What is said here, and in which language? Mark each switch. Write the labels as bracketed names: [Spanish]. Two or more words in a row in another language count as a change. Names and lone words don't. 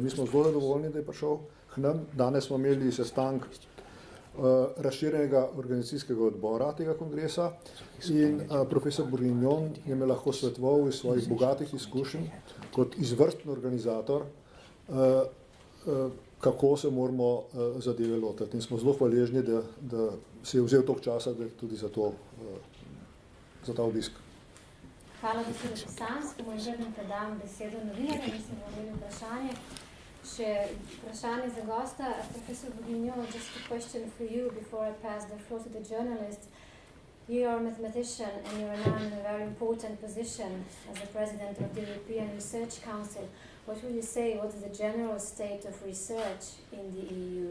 [Slovenian] Mi smo zelo zadovoljni, da je prišel k nam. Danes smo imeli sestanek razširjenega organizacijskega odbora tega kongresa in profesor Bourguignon je me lahko svetoval iz svojih bogatih izkušenj kot izvrsten organizator, kako se moramo zadeve lotiti. In smo zelo hvaležni, da se je vzel toliko časa tudi za ta obisk. Hvala dr. Pisanskemu in želim predam besedo novinarjem, mislim, da imeli vprašanje. Še vprašanje za gosta. [English] Professor Bourguignon, just a question for you before I pass the floor to the journalists. You are a mathematician and you are now in a very important position as the president of the European Research Council. What would you say, what is the general state of research in the EU?